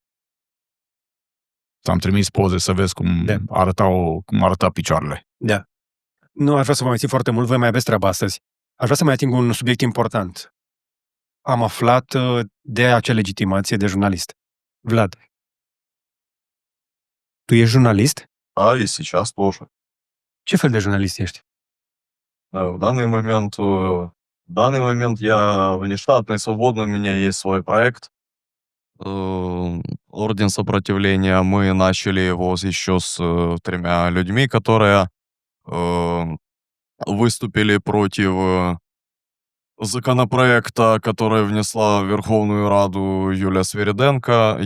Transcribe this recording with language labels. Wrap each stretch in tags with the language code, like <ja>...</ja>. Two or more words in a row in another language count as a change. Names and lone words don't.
<ro>Ți-am trimis poze să vezi cum arăta picioarele. Da. Nu aș vrea să vă mai țin foarte mult, voi mai aveți treaba astăzi. Aș vrea să mai ating un subiect important. Am aflat de acea legitimație de jurnalist. Vlad, tu ești jurnalist?</ro> <ru>Да, и сейчас тоже.</ru> <ro>Ce fel de jurnalist ești?</ro> <ru>В данный момент я внештатный, свободный, у меня есть свой проект. Орден сопротивления. Мы начали его еще с 3 людьми, которые выступили против законопроекта, который внесла в Верховную Раду Юлия Свириденко.</ru>